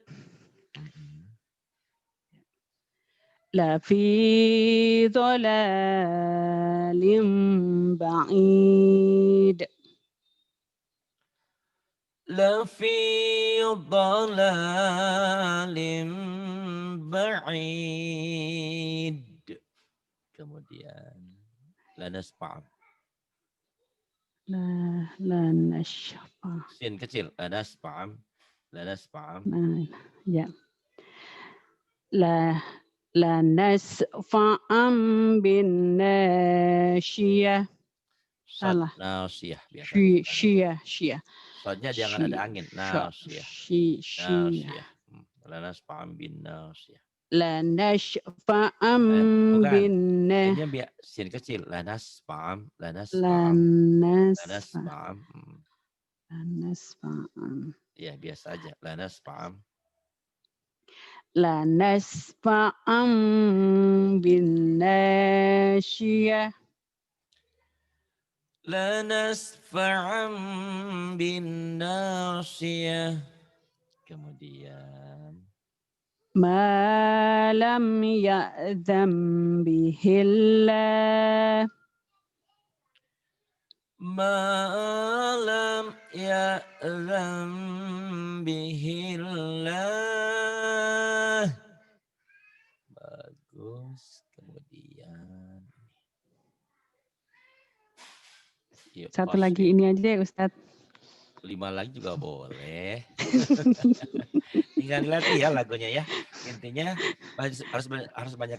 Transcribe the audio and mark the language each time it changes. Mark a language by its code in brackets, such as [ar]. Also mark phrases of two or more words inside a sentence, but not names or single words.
[ar] لفي ضلال بعيد. لفي ضلال بعيد. [id] Kemudian lanasfa. [ar] لنسفع. [id] Sin kecil. Lanasfa. Nah, ya. [ar] لنسفعا بالناصية. [id] Salah. Nasyiyah biasanya. [ar] Syiyah. [id] Soalnya jangan ada angin. [ar] Nasyiyah. Syiyah. لنسفعا بالناصية. لنسفعا [id] Bukan. [ar] bin [id] Ini biar sin kecil. Lanasfa'am. Ya biasa aja. [ar] Lanasfa'am. لنسفعا بالناصية. لنسفعا بالناصية. [id] Kemudian [ar] ما لم يعزم بالله. ما لم يعزم بالله. [id] Bagus. Kemudian yuk, Satu lagi ini aja ya Ustadz. 5 lagi juga boleh. Tinggal dilatih ya lagunya ya. Intinya harus banyak